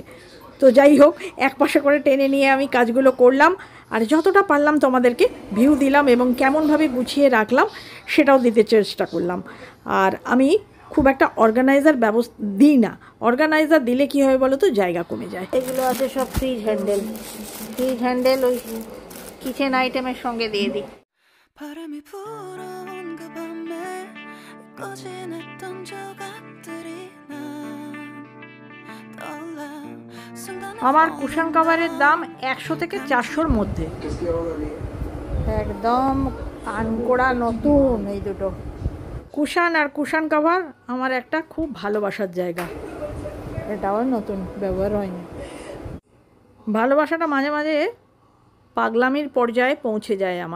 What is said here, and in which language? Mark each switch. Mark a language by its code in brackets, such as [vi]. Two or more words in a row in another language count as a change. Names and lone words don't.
[bn] তো যাই হোক, এক পাশে করে টেনে নিয়ে আমি কাজগুলো করলাম, আর যতটা পারলাম তোমাদেরকে ভিউ দিলাম এবং কেমনভাবে গুছিয়ে রাখলাম সেটাও দিতে চেষ্টা করলাম। আর আমি খুব একটা অর্গানাইজার ব্যবস্থা দিই না, অর্গানাইজার দিলে কী হয় বলো তো, জায়গা কমে যায়। এগুলো আছে সব [en] fridge handle [bn] ওই [en] kitchen itemের [bn] সঙ্গে দিয়ে দিই। [ko] 바람이 불어온 그 밤에 꺼진 했던 조각들이 난 떠올라 순간에 [bn] আমার [en] cushion coverের [bn] দাম 100 থেকে 400-র মধ্যে, একদম আনকোড়া নতুন। এই দুটো কুশন আর [en] cushion cover [bn] আমার একটা খুব ভালোবাসার জায়গা। এটাও নতুন, ব্যবহার হয়নি। ভালোবাসাটা মাঝে মাঝে পাগলামির পর্যায়ে পৌঁছে যায় আমার।